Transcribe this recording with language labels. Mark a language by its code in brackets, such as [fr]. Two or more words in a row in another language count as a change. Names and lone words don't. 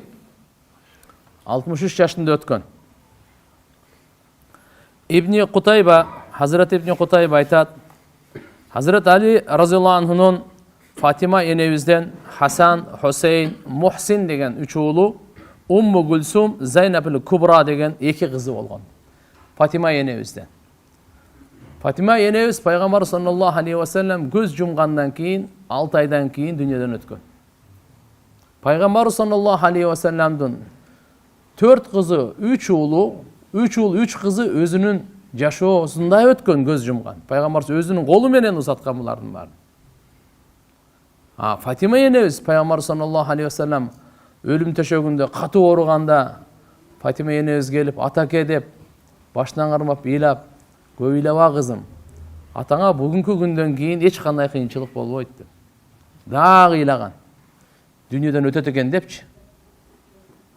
[ky] 63 жашында өткөн. Ибн Кутайба, Hazret Ибн Кутайба айтат: Hazret Ali [ar] رضي الله عنه [ky] Фатима энебизден Хасан, Хусейн, Мухсин деген 3 уулу, Умму Гүлсум, Зайнабул Кубра деген 2 кызы болгон. Фатима энебизден. Фатима энебиз пайгамбар [ar] صلى الله عليه وسلم [ky] көз жумгандан кийин 6 айдан кийин дүйнөдөн өткөн. Пайгамбар [ar] صلى الله عليه وسلم [ky] 4 кызы, 3 уулу, 3 уул, 3 кызы өзүнүн жашоосунда өткөн, көз жумган. Пайгамбар өзүнүн колу менен узаткан булардын баарын. Фатима энебиз пайгамбар [ar] صلى الله عليه وسلم [ky] өлүм төшөгүндө катуу ооруганда Фатима энебиз келип атаке деп башынан кармап ыйлап, көп ыйлаба кызым. Атаңа бүгүнкү күндөн кийин эч кандай кыйынчылык болбойт деп. Дагы ыйлаган. Дүйнөдөн өтөт экен депчи.